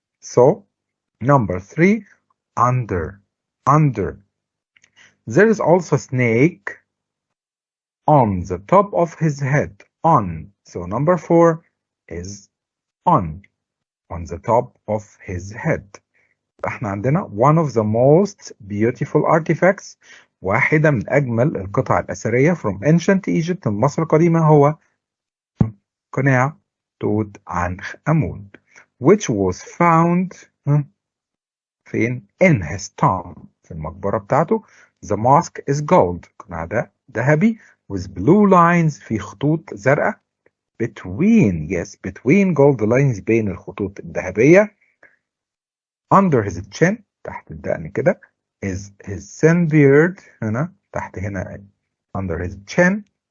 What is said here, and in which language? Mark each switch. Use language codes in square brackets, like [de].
[en] So, number 3, under. There is also a snake on the top of his head. On. So, number 4 is on the top of his head. [ar] احنا عندنا [en] one of the most beautiful artifacts، [ar] واحدة من أجمل القطع الأثرية [en] from ancient Egypt [ar] من مصر القديمة، هو قناع توت عنخ آمون [en] which was found [ar] فين؟ [en] in his tomb، [ar] في المقبرة بتاعته. [en] The mask is gold، [ar] القناع ده ذهبي [en] with blue lines، [ar] في خطوط زرقاء [en] between gold lines، [ar] بين الخطوط الذهبية. [en] Under his chin، [ar] تحت الدقن كده [en] is his thin beard، [ar] هنا تحت هنا [en] under his chin.